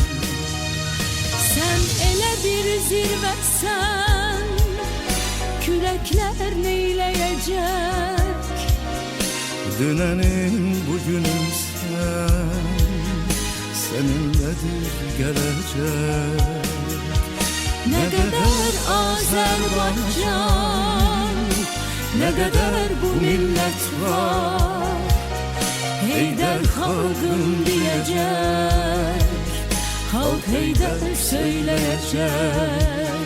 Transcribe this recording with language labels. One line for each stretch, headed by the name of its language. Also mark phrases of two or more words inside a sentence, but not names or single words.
Azerbaijani: Sən elə bir zirvəsən, kürəklər neyləyəcək? Dünənin bugünün səninlədir gələcək. Nə qədər Azərbaycan
Turkish: ne kadar bu millet var. Heydər xalqım diyecek, halk Heydər söyleyecek.